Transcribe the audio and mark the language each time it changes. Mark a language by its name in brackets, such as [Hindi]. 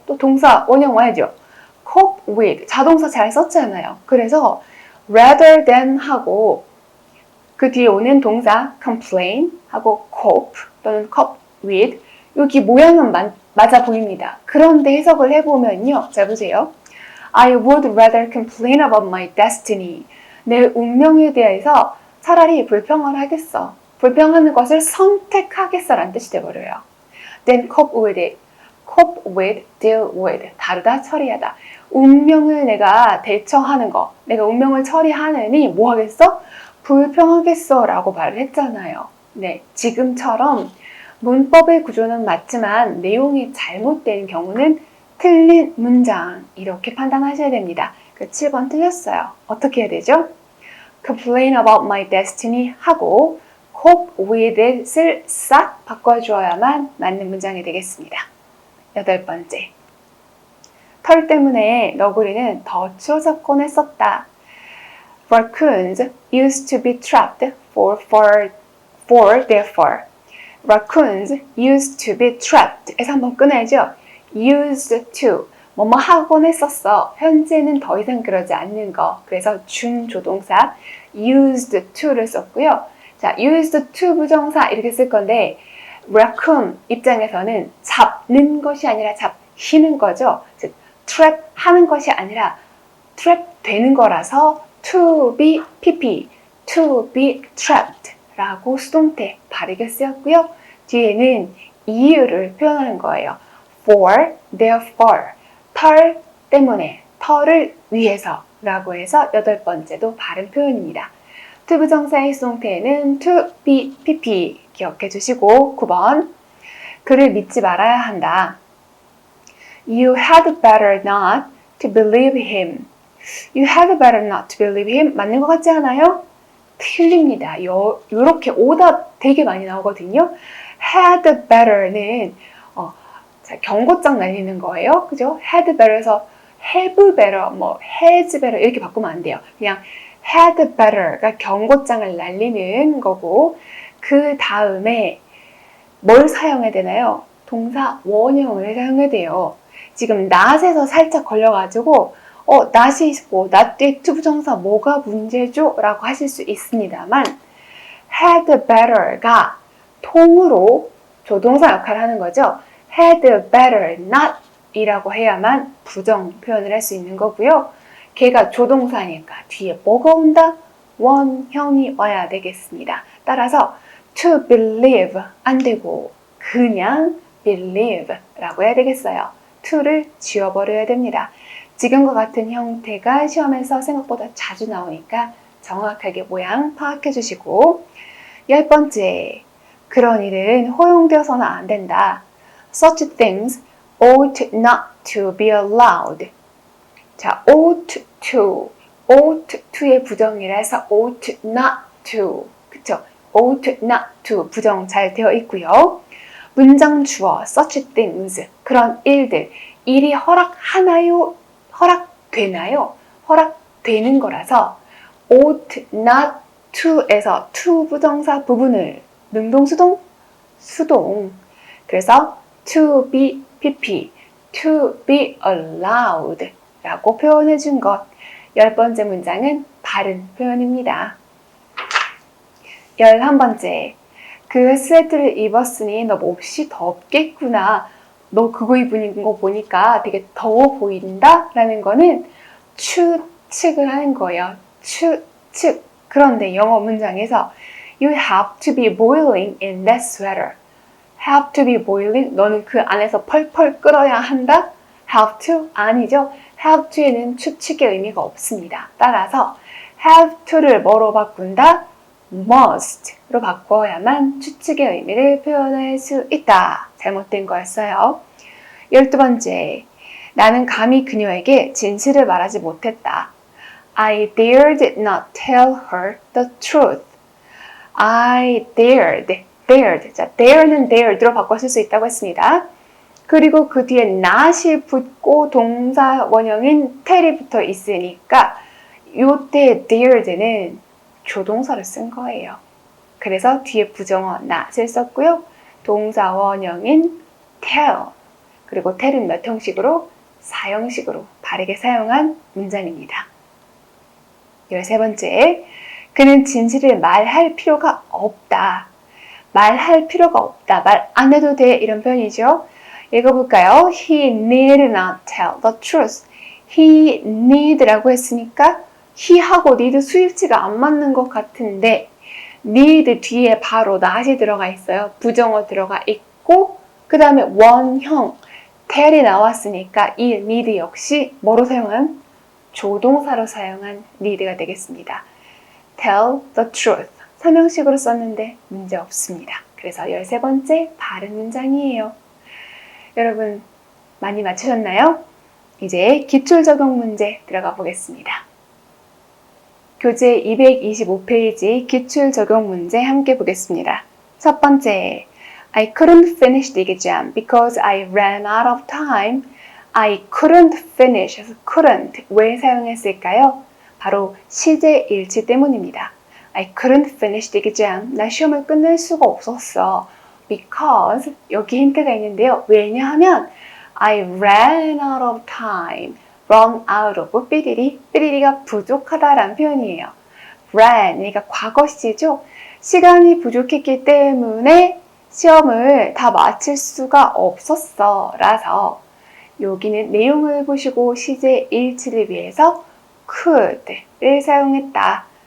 [Korean] 또 동사 원형 와야죠. cope with 자동사 잘 썼잖아요. 그래서 rather than 하고 그 뒤에 오는 동사 complain 하고 cope 또는 cope with 여기 모양은 맞아 보입니다. 그런데 해석을 해보면요. 잘 보세요. [English] I would rather complain about my destiny. [Korean] 내 운명에 대해서 차라리 불평을 하겠어. 불평하는 것을 선택하겠어 라는 뜻이 되어버려요. [English] Then cope with it. cope with, deal with. [Korean] 다루다, 처리하다. 운명을 내가 대처하는 거. 내가 운명을 처리하느니 뭐 하겠어? 불평하겠어 라고 말을 했잖아요. 네, 지금처럼 문법의 구조는 맞지만 내용이 잘못된 경우는 틀린 문장 이렇게 판단하셔야 됩니다. 그 7번 틀렸어요. 어떻게 해야 되죠? [English] complain about my destiny [Korean] 하고 cope with it을 싹 바꿔주어야만 맞는 문장이 되겠습니다. 여덟 번째, 털 때문에 너구리는 더 추워졌곤 했었다. [English] Raccoons used to be trapped for their fur. Raccoons used to be trapped. [Korean] 에서 한번 끊어야죠. used to. 뭐뭐 하곤 했었어. 현재는 더 이상 그러지 않는 거. 그래서 준조동사 used to를 썼고요. 자, used to 부정사 이렇게 쓸 건데 raccoon 입장에서는 잡는 것이 아니라 잡히는 거죠. 즉, trap 하는 것이 아니라 trap 되는 거라서 to be pp, to be trapped 라고 수동태 바르게 쓰였고요. 뒤에는 이유를 표현하는 거예요. for, therefore, 털 때문에, 털을 위해서 라고 해서 여덟 번째도 바른 표현입니다. to 부정사의 수동태에는 to be pp 기억해 주시고 9번 그를 믿지 말아야 한다. [English] You had better not to believe him. You had better not to believe him. [Korean] 맞는 것 같지 않아요? 틀립니다. 요렇게 오답 되게 많이 나오거든요. had better는 경고장 날리는 거예요. 그죠? had better에서 have better, has better 이렇게 바꾸면 안 돼요. 그냥 had better가 경고장을 날리는 거고 그 다음에 뭘 사용해야 되나요? 동사 원형을 사용해야 돼요. 지금 not에서 살짝 걸려가지고 not이 있고 not 뒤에 to 부정사 뭐가 문제죠? 라고 하실 수 있습니다만 had better가 통으로 조동사 역할을 하는 거죠. had better not 이라고 해야만 부정 표현을 할 수 있는 거고요. 걔가 조동사니까 뒤에 뭐가 온다? 원형이 와야 되겠습니다. 따라서 to believe 안 되고 그냥 believe 라고 해야 되겠어요. to를 지워버려야 됩니다. 지금과 같은 형태가 시험에서 생각보다 자주 나오니까 정확하게 모양 파악해 주시고 10번째, 그런 일은 허용되어서는 안 된다. [English] Such things ought not to be allowed. [Korean] 자, ought to의 부정이라서 ought not to, 그쵸? ought not to 부정 잘 되어 있고요. 문장 주어 such things, 그런 일들, 일이 허락하나요? 허락되나요? 허락되는 거라서 ought not to에서 to 부정사 부분을 능동수동? 수동. 그래서 to be pp, to be allowed 라고 표현해 준 것. 10번째 문장은 바른 표현입니다. 11번째, 그 스웨트를 입었으니 너 몹시 덥겠구나. 너 그거 입은 거 보니까 되게 더워 보인다? 라는 거는 추측을 하는 거예요. 추측. 그런데 영어 문장에서 [English] You have to be boiling in that sweater. Have to be boiling. [Korean] 너는 그 안에서 펄펄 끓어야 한다? [English] Have to? [Korean] 아니죠. Have to에는 추측의 의미가 없습니다. 따라서 have to를 뭐로 바꾼다? must로 바꿔야만 추측의 의미를 표현할 수 있다. 잘못된 거였어요. 12번째, 나는 감히 그녀에게 진실을 말하지 못했다. [English] I dared not tell her the truth. I dared. [Korean] 자, dare는 dared로 바꿔 쓸 수 있다고 했습니다. 그리고 그 뒤에 not이 붙고 동사 원형인 tell이 붙어 있으니까 이때 dared는 조동사를 쓴 거예요. 그래서 뒤에 부정어 not을 썼고요. 동사 원형인 tell, 그리고 tell은 몇 형식으로? 4형식으로 바르게 사용한 문장입니다. 13번째, 그는 진실을 말할 필요가 없다. 말할 필요가 없다. 말 안 해도 돼. 이런 표현이죠. 읽어볼까요? [English] He need not tell the truth. [Korean] He need라고 했으니까 he하고 need 수입치가 안 맞는 것 같은데 need 뒤에 바로 not이 들어가 있어요. 부정어 들어가 있고 그 다음에 원형 tell이 나왔으니까 이 need 역시 뭐로 사용한? 조동사로 사용한 need가 되겠습니다. [English] Tell the truth. [Korean] 3형식으로 썼는데 문제 없습니다. 그래서 13번째 바른 문장이에요. 여러분 많이 맞추셨나요? 이제 기출 적용 문제 들어가 보겠습니다. 교재 225페이지 기출 적용 문제 함께 보겠습니다. 첫 번째, [English] I couldn't finish the exam because I ran out of time. I couldn't finish. [Korean] couldn't 왜 사용했을까요? 바로 시제 일치 때문입니다. [English] I couldn't finish the exam. [Korean] 나 시험을 끝낼 수가 없었어. Because 여기 힌트가 있는데요. 왜냐하면 [English] I ran out of time. [Korean] run out of 삐리리가 부족하다라는 표현이에요. ran, 그러니까 과거 시제죠. 시간이 부족했기 때문에 시험을 다 마칠 수가 없었어. 라서 여기는 내용을 보시고 시제 일치를 위해서 could를 사용했다.